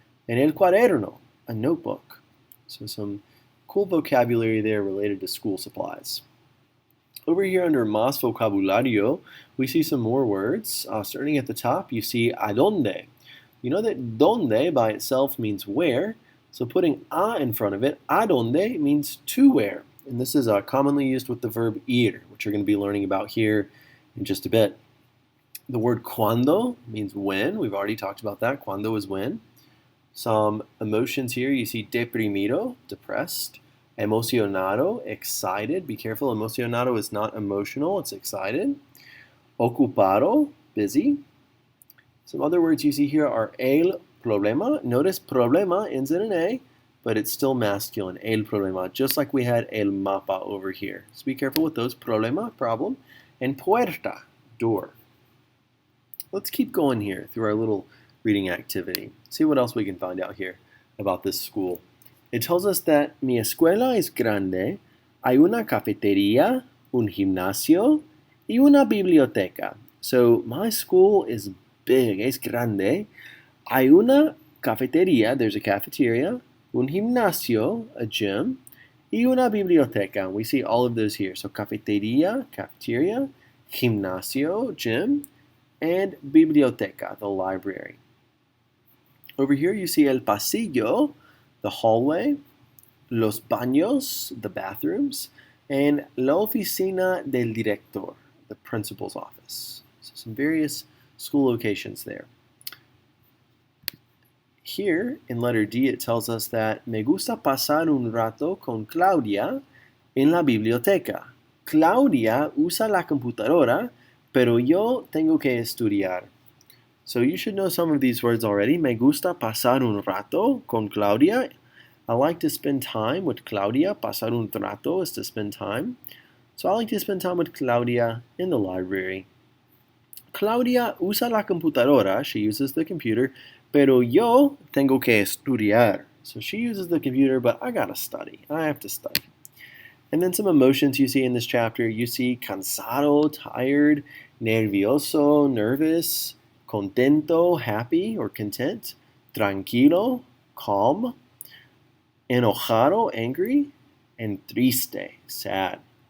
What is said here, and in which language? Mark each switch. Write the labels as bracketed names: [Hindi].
[English] And el cuaderno, a notebook. So some cool vocabulary there related to school supplies. Over here under Más Vocabulario, we see some more words. Starting at the top, you see a dónde. You know that donde by itself means where, so putting a in front of it, a dónde means to where. And this is commonly used with the verb ir, which you're going to be learning about here in just a bit. The word cuando means when. We've already talked about that. Cuando is when. Some emotions here, you see deprimido, depressed. Emocionado, excited. Be careful, emocionado is not emotional, it's excited. Ocupado, busy. Some other words you see here are el problema. Notice problema ends in an A, but it's still masculine, el problema, just like we had el mapa over here. So be careful with those, problema, problem, and puerta, door. Let's keep going here through our little reading activity. See what else we can find out here about this school. It tells us that [Spanish] mi escuela es grande, hay una cafetería, un gimnasio, y una biblioteca. [English] So my school is big, [Spanish] es grande. Hay una cafetería, [English] there's a cafeteria, [Spanish] un gimnasio, [English] a gym, [Spanish] y una biblioteca. [English] We see all of those here. So cafetería, cafeteria, gimnasio, gym, and biblioteca, the library. Over here you see el pasillo, the hallway, los baños, the bathrooms, and la oficina del director, the principal's office. So some various school locations there. Here in letter D, it tells us that [Spanish] me gusta pasar un rato con Claudia en la biblioteca. Claudia usa la computadora, pero yo tengo que estudiar. [English] So you should know some of these words already. [Spanish] Me gusta pasar un rato con Claudia. [English] I like to spend time with Claudia. [Spanish] Pasar un rato [English] is to spend time. So I like to spend time with Claudia in the library. [Spanish] Claudia usa la computadora. [English] She uses the computer. [Spanish] Pero yo tengo que estudiar. [English] So she uses the computer, but I gotta study. I have to study. And then some emotions you see in this chapter. You see cansado, tired, nervioso, nervous, contento, happy or content, tranquilo, calm, enojado, angry, and triste, sad.